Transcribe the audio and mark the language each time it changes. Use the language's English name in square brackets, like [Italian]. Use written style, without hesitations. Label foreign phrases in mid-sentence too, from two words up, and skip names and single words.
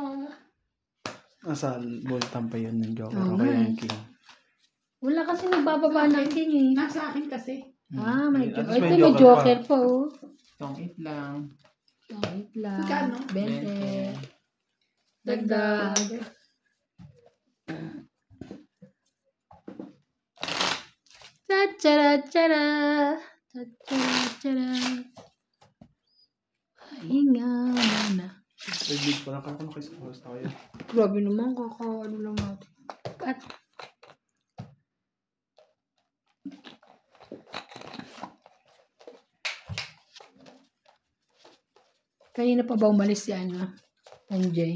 [Filipino] Nasa Boltan pa yun ng Joker. Oo O kaya nga yung King. Wala kasi nagbababa ng king eh. Nasa akin kasi. Ah, may At joker. least Ito may joker pa oh. Itong 8 lang. Wait lang. Magkano? 20. Dagdag. Cha-cha-ra-cha-ra. Cha-cha-ra-cha-ra. Pahinga muna. Big pa lang. Kaya kung nakisakos tayo. Grabe naman, kaka-ano lang natin. At, kanina pa ba umalis si MJ?